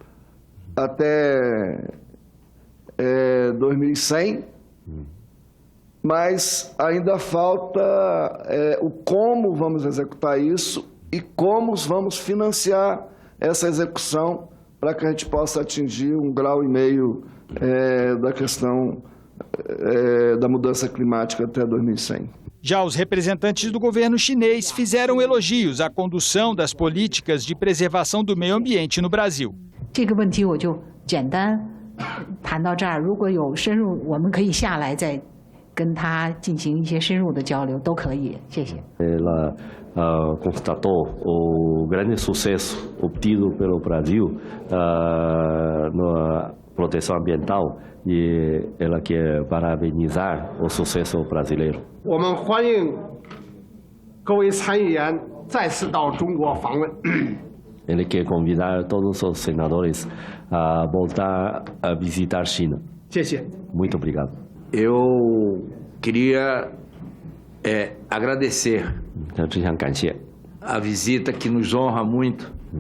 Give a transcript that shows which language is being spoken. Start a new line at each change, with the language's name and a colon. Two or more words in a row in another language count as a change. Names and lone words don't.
Portuguese: até 2100, mas ainda falta o como vamos executar isso e como vamos financiar essa execução para que a gente possa atingir 1,5 grau da questão da mudança climática até 2100. Já os representantes do governo chinês fizeram elogios à condução das políticas de preservação do meio ambiente no Brasil.
Chinese: 这个问题我就简单谈到这儿，如果有深入，我们可以下来再跟他进行一些深入的交流，都可以。谢谢。
Portuguese: Ela constatou o grande sucesso obtido pelo Brasil na proteção ambiental e ela quer parabenizar o sucesso brasileiro.
Chinese: 我们欢迎各位参议员再次到中国访问。
Portuguese: Ele quer convidar todos os senadores a voltar a visitar a China. Muito obrigado. Eu queria agradecer a visita que nos honra muito.